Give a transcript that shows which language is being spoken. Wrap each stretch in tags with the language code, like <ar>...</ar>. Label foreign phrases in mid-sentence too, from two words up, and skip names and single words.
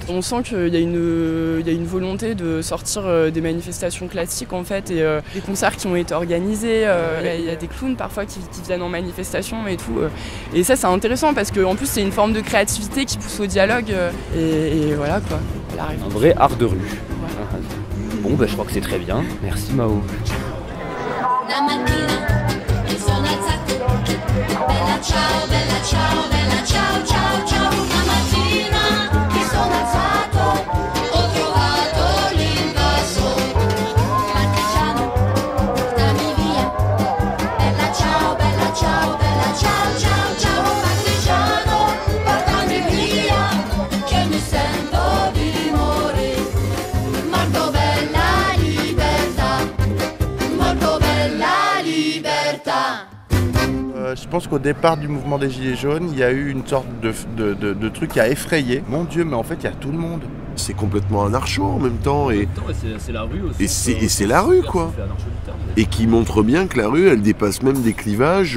<fr>On sent qu'il y a une volonté de sortir des manifestations classiques en fait, et des concerts qui ont été organisés, il y a des clowns parfois qui viennent en manifestation et tout. Et ça c'est intéressant parce qu'en plus c'est une forme de créativité qui pousse au dialogue et voilà quoi. Un vrai art de rue. Voilà. Bon je crois que c'est très bien. Merci Mao.</fr> <it>La mattina mi sono alzato, bella ciao, bella ciao, ciao, ciao. La mattina mi sono alzato, ho trovato l'invaso. Partigiano, portami via, bella ciao, bella ciao, bella ciao, ciao, ciao. Partigiano, portami via, che mi sento di morire. Molto bella libertà, molto bella libertà.</it> <fr>Je pense qu'au départ du mouvement des Gilets jaunes, il y a eu une sorte de truc qui a effrayé. Mon Dieu, mais en fait, il y a tout le monde. C'est complètement anarcho en même temps. Et c'est la rue aussi. Et c'est la rue, quoi. Et qui montre bien que la rue, elle dépasse même des clivages.</fr>